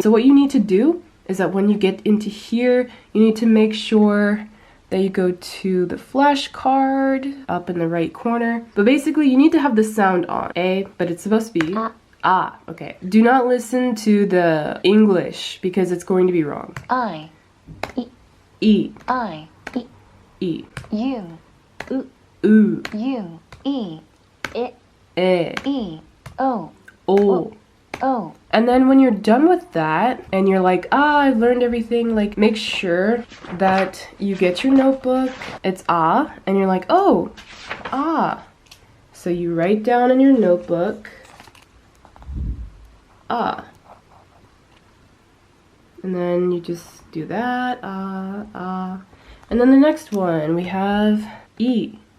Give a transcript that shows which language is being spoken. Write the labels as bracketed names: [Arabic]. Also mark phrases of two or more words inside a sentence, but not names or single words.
[English] So what you need to do is that when you get into here, you need to make sure that you go to the flashcard up in the right corner. But basically, you need to have the sound on, but it's supposed to be okay. Do not listen to the English because it's going to be wrong. I, E, I, E, U, U, U, E, I, E, O, O. O. And then when you're done with that and you're like, I've learned everything, like make sure that you get your notebook, it's and you're like, oh, so you write down in your notebook, and then you just do that, and then the next one we have E.